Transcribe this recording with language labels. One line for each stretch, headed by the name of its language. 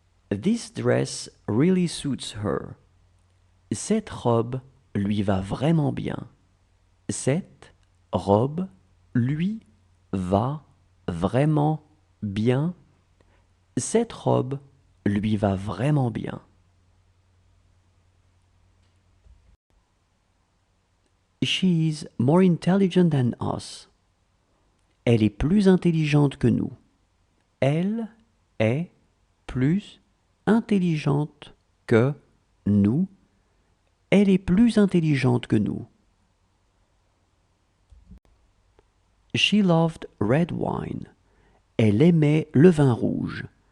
English: This dress really suits her.
French: Cette robe lui va vraiment bien. Cette robe lui va vraiment bien. Cette robe lui va vraiment bien.
English: She's more intelligent than us.
French: Elle est plus intelligente que nous. Elle est plus intelligente que nous. Elle est plus intelligente que nous.
English: She loved red wine.
French: Elle aimait le vin rouge.